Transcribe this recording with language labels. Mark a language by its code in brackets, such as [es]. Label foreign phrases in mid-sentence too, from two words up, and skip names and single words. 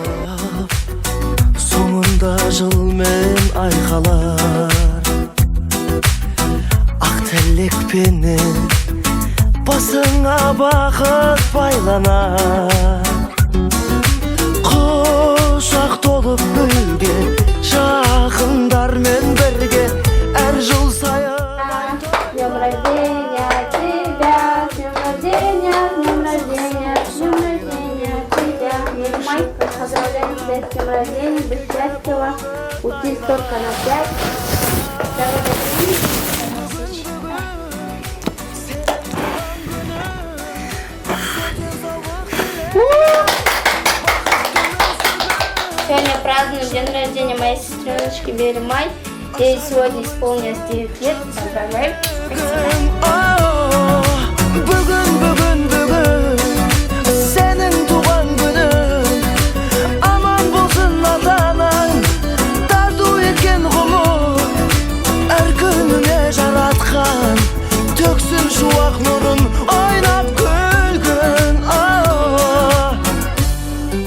[kk] Соңында жыл мен айқалар, ақ тілекпенен басыңа бақыт байланар. Құшақ толып гүлге, жақындармен бірге әр жыл сайын. [ru] Днем рождения тебя, днем рождения, днем рождения, днем рождения тебя. Май, поздравляем тебя с днем рождения, быть счастлива, учись только на 5. Сегодня празднуем день рождения моей сестреночки Веры Май. Ей сегодня исполнилось 9 лет. Поздравляю. [kk] Бүгін сенің туған күнің, аман болсын ата-анаң, тарту еткен ғұмыр, әр күніңе жаратқан, төксін шуақ нұрын, ойнап күлгін.